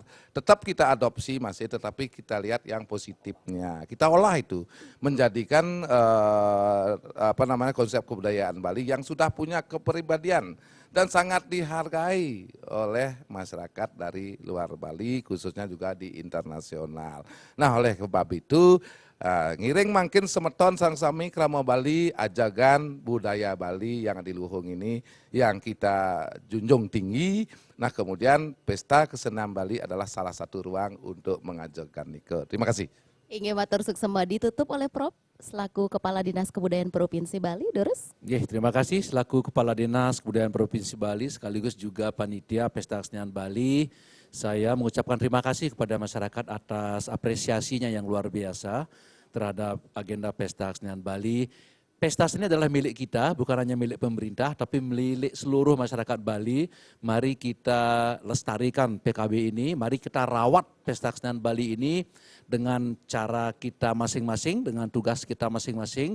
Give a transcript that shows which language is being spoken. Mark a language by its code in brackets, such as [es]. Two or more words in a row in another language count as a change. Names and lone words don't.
[id] Tetap kita adopsi masih, tetapi kita lihat yang positifnya. Kita olah itu, menjadikan konsep kebudayaan Bali yang sudah punya kepribadian dan sangat dihargai oleh masyarakat dari luar Bali, khususnya juga di internasional. Nah, oleh sebab itu, [ban] ngiring makin semeton sang sami krama Bali, ajagan budaya Bali yang di Luhung ini yang kita junjung tinggi. [id] Nah, kemudian Pesta Kesenian Bali adalah salah satu ruang untuk mengajarkan nike. Terima kasih. Ingin [ban] matur suksema [id] ditutup oleh Prof selaku Kepala Dinas Kebudayaan Provinsi Bali. Dorus. Terima kasih selaku Kepala Dinas Kebudayaan Provinsi Bali sekaligus juga panitia Pesta Kesenian Bali. Saya mengucapkan terima kasih kepada masyarakat atas apresiasinya yang luar biasa terhadap agenda Pesta Kesenian Bali. Pesta seni adalah milik kita, bukan hanya milik pemerintah, tapi milik seluruh masyarakat Bali. Mari kita lestarikan PKB ini, mari kita rawat Pesta Kesenian Bali ini dengan cara kita masing-masing, dengan tugas kita masing-masing.